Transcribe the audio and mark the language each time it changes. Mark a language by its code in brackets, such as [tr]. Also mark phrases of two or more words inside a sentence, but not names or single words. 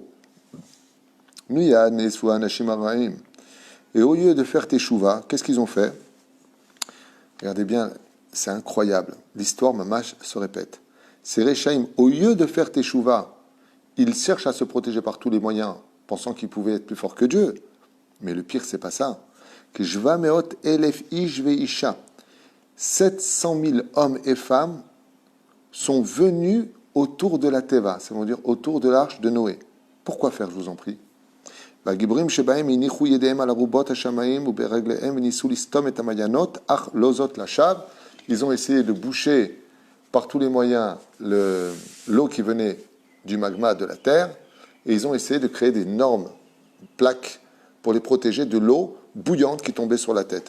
[fr] Et au lieu de faire teshuva, qu'est-ce qu'ils ont fait? Regardez bien, c'est incroyable. L'histoire, mamash, se répète. Ces Réchaïm, au lieu de faire teshuva, ils cherchent à se protéger par tous les moyens, pensant qu'ils pouvaient être plus forts que Dieu. Mais le pire, c'est pas ça. [he] שבע מאות אלף איש ואשה. [fr] 700 000 hommes et femmes sont venus autour de la Teva, c'est-à-dire autour de l'arche de Noé. Pourquoi faire, je vous en prie? Ils ont essayé de boucher par tous les moyens l'eau qui venait du magma de la terre, et ils ont essayé de créer d'énormes plaques pour les protéger de l'eau bouillante qui tombait sur la tête.